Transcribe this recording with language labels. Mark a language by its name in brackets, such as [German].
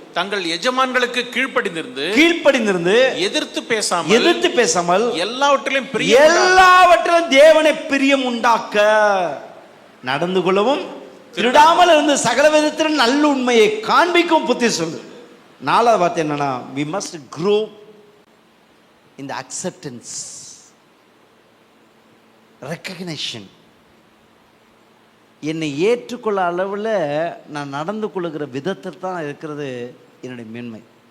[Tamil] தங்கள் எஜமான்களுக்கு கீழ்ப்படிந்திருந்து எதிர்த்து பேசாமல் எல்லாவற்றிலும் தேவனை பிரியம் உண்டாக்க நடந்து கொள்ளவும், திருடாமல் இருந்து சகல விதத்திலும் நல்ல உண்மையை காண்பிக்கும் புத்தி சொல்லு. 4வது வார்த்தை என்னன்னா, [English] we must grow in the acceptance, recognition. [Tamil] என்னை ஏற்றுக்கொள்ள அளவில் நான் நடந்து கொள்ளுகிற விதத்தில் தான் இருக்கிறது என்னுடைய மேன்மை.